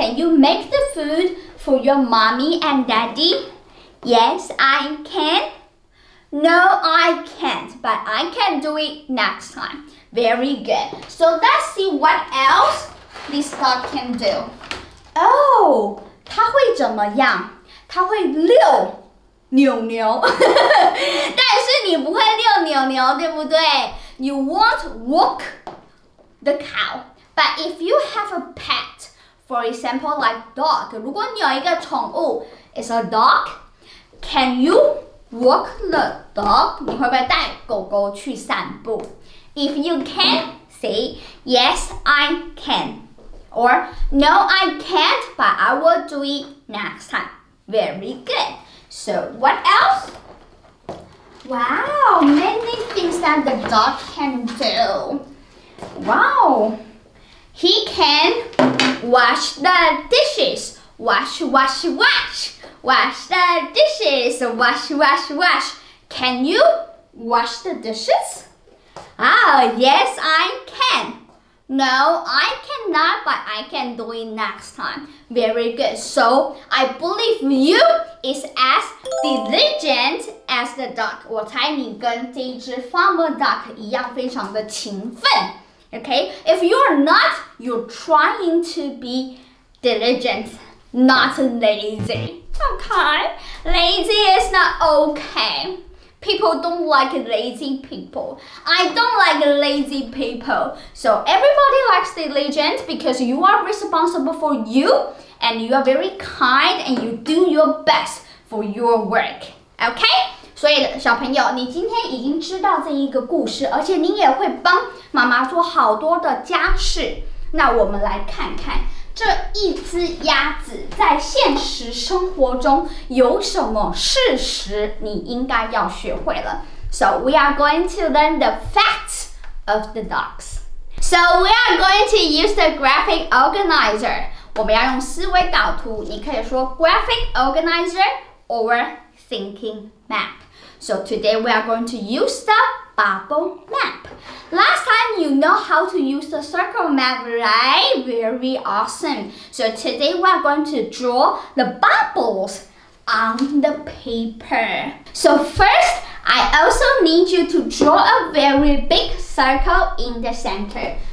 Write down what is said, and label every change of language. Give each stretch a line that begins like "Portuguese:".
English: Can you make the food for your mommy and daddy? Yes, I can. No, I can't, but I can do it next time. Very good. So let's see what else this duck can do.
Chinese: Oh, 它会怎么样？它会遛牛牛，但是你不会遛牛牛，对不对？
English: You won't walk the cow. But if you have a pet, for example, like dog,
Chinese: 如果你有一个宠物
English: is a dog, can you walk the dog?
Chinese: 你会不会带狗狗去散步？
English: If you can, say, yes, I can. Or, no, I can't, but I will do it next time. Very good. So, what else? Wow, many things that the dog can do. Wow. He can wash the dishes. Wash, wash, wash. Wash the dishes. Wash, wash, wash. Can you wash the dishes? Ah, yes, I can. No, I cannot, but I can do it next time. Very good. So, I believe you is as diligent as the duck.
Chinese: 我猜你跟这一只 farmer duck 一样非常的勤奋。
English: Okay? If you're not, you're trying to be diligent, not lazy. Okay? Lazy is not okay. People don't like lazy people. I don't like lazy people. So everybody likes diligent because you are responsible for you and you are very kind and you do your best for your work. Okay?
Chinese: 所以小朋友，你今天已经知道这一个故事，而且你也会帮妈妈做好多的家事。那我们来看看这一只鸭子在现实生活中有什么事实你应该要学会了。
English: So we are going to learn the facts of the dogs. So we are going to use the graphic organizer.
Chinese: 我们要用思维导图，你可以说
English: graphic organizer or thinking map. So today we are going to use the bubble map. Last time you know how to use the circle map, right? Very awesome. So today we are going to draw the bubbles on the paper. So first, I also need you to draw a very big circle in the center.